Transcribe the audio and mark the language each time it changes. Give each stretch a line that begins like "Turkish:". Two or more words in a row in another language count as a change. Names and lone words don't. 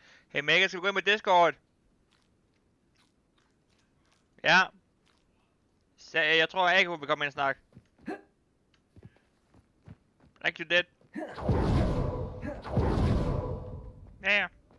Danish: Hey Mega, skal du gå ind på Discord? Ja. Så jeg tror ikke, hun vil komme ind og snakke.
English: Like you did.
Danish: Ja, ja.